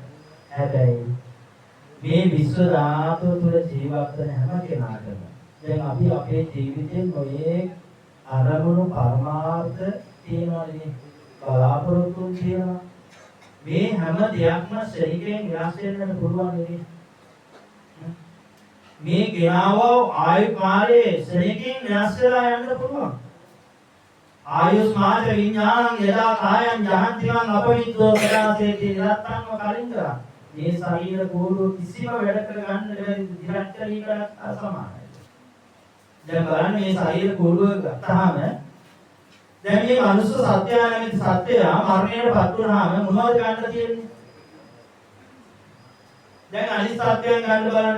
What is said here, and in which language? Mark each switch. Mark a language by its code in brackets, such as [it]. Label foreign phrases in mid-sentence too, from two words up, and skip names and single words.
[si] හැබැයි මේ විශ්ව ධාතුව තුළ ජීවත් වෙන හැම කෙනාටම දැන් අපි අපේ ජීවිතේ නොයේ අරමුණු පරමාර්ථ තියෙනවානේ, බලාපොරොත්තු තියෙනවා. මේ හැම දෙයක්ම ශරීරයෙන් විනාශ වෙන්න පුළුවන් නේ. මේ ගෙනාව ආයු කාලයේ ශරීරයෙන් විනාශ වෙලා යන්න පුළුවන්. [pi] ආයුස්මාද විඥානං යදා කායං ජහන්තිවං අපවිද්දෝ සදාසේති නිරත්තංව කලින්දා. [si] මේ ශරීර කෝඩු කිසිම වැඩ කර ගන්න බැරි දිරක්කලීකට අසමානයි. දැන් බලන්න මේ ශරීර කෝඩුව ගත්තාම දැන් මේ මනුස්ස සත්‍යය නැමැති සත්‍යය මරණයටපත් වුණාම මොනවද ගන්න තියෙන්නේ? දැන් අනිත් සත්‍යයන් ගන්න බලන්න.